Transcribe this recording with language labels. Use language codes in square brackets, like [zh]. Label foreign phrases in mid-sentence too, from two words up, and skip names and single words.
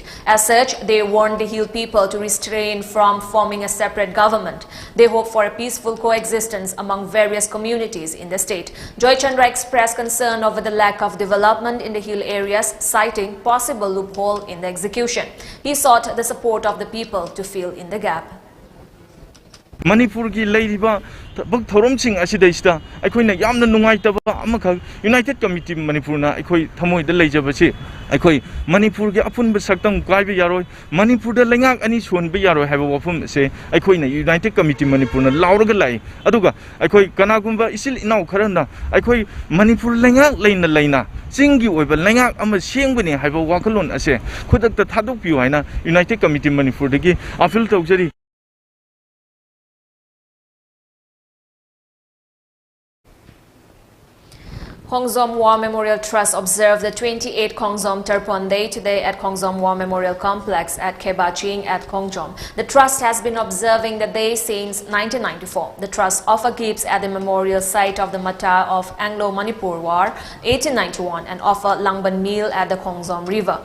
[en] As such, they warned the Hill people to refrain from forming a separate government. They hope for a peaceful coexistence among various communities in the state. Joy Chandra expressed concern over the lack of development in the hill areas, citing possible loophole in the execution. He sought the support of the people to fill in the gap. [mni] Manipur ki leiriba bak thorom sing asidaista aikoi na yamna nungai taba amakha United Committee Manipur na aikoi thamoi da leijaba chi aikoi Manipur ki apun ba saktam kaiba yaroi Manipur da lengak ani son ba yaroi haiba wafum se aikoi na United Committee Manipur na lauraga lai aduga aikoi kanagumba isil inau kharana aikoi Manipur lengak leina singi oiba lengak ama sengbani haiba wakalon ase khudak ta thadok piu haina United Committee Manipur dagi appeal taujari. [en] Khongzom War Memorial Trust observed the 28th Khongzom Tarpon Day today at Khongzom War Memorial Complex at Kebaching at Khongzom. The trust has been observing the day since 1994. The trust offer gifts at the memorial site of the martyr of Anglo-Manipur War 1891 and offer Langban meal at the Khongzom River.